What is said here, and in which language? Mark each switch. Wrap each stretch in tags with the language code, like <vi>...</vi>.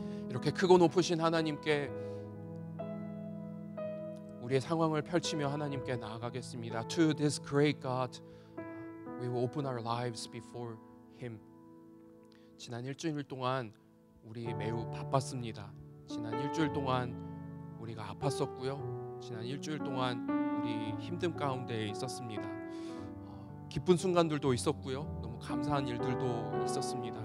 <ko>이렇게 크고 높으신 하나님께 우리의 상황을 펼치며 하나님께 나아가겠습니다.</ko> <en>To this great God, we will open our lives before Him.</en> <ko>지난 일주일 동안 우리 매우 바빴습니다. 지난 일주일 동안 우리가 아팠었고요. 지난 일주일 동안 우리 힘듦 가운데 있었습니다. 기쁜 순간들도 있었고요. 너무 감사한 일들도 있었습니다.</ko>